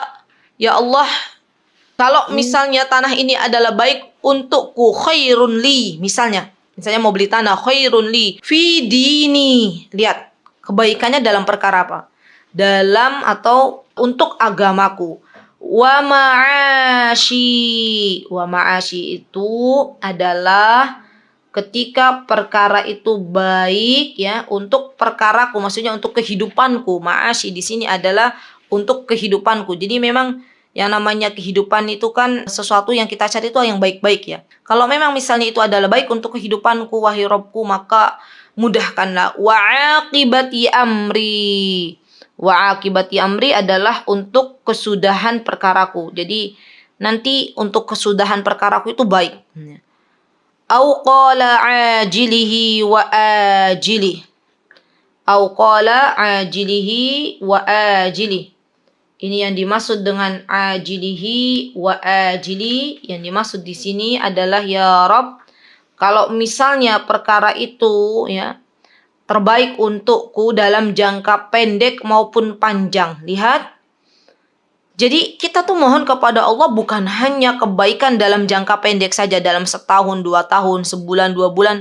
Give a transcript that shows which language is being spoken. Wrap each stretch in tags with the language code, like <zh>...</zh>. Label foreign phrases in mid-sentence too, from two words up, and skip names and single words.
<id>Ya Allah, kalau misalnya tanah ini adalah baik untukku,</id> <ar>خير لي.</ar> <id>Misalnya mau beli tanah,</id> <ar>خير لي في ديني.</ar> <id>Lihat, kebaikannya dalam perkara apa? Dalam atau untuk agamaku.</id> <ar>ومعاشي. ومعاشي</ar> <id>itu adalah ketika perkara itu baik ya untuk perkaraku, maksudnya untuk kehidupanku. Ma'ashi di sini adalah untuk kehidupanku. Jadi memang yang namanya kehidupan itu kan sesuatu yang kita cari itu yang baik-baik ya. Kalau memang misalnya itu adalah baik untuk kehidupanku, wahai Rabbku, maka mudahkanlah.</id> <ar>وعاقبة أمري وعاقبة أمري</ar> <id>adalah untuk kesudahan perkaraku. Jadi nanti untuk kesudahan perkaraku itu baik.</id> <ar>أو قال عاجله وآجله. أو قال عاجله وآجله.</ar> <id>Ini yang dimaksud dengan</id> <ar>عاجله وآجله.</ar> <id>Yang dimaksud di sini adalah</id> <ar>يا رب,</ar> <id>kalau misalnya perkara itu ya terbaik untukku dalam jangka pendek maupun panjang. Lihat. Jadi kita tuh mohon kepada Allah bukan hanya kebaikan dalam jangka pendek saja, dalam setahun, 2 tahun, sebulan, 2 bulan.</id>